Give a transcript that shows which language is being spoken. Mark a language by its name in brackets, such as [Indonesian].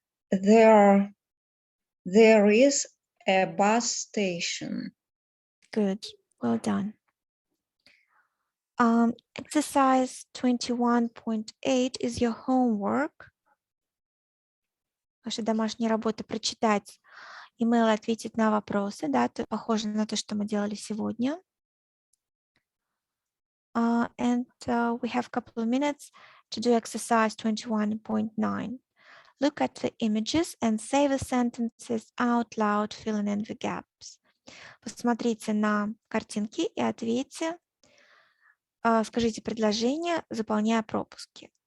[English] There is a bus station. Good. Well done. Exercise 21.8 is your homework. [Russian] Ваша домашняя работа прочитать email и ответить на вопросы. Да, это похоже на то, что мы делали сегодня. [English] And we have a couple of minutes to do exercise 21.9. Look at the images and say the sentences out loud, filling in the gaps. [Russian] Посмотрите на картинки и ответьте. Скажите предложение, заполняя пропуски.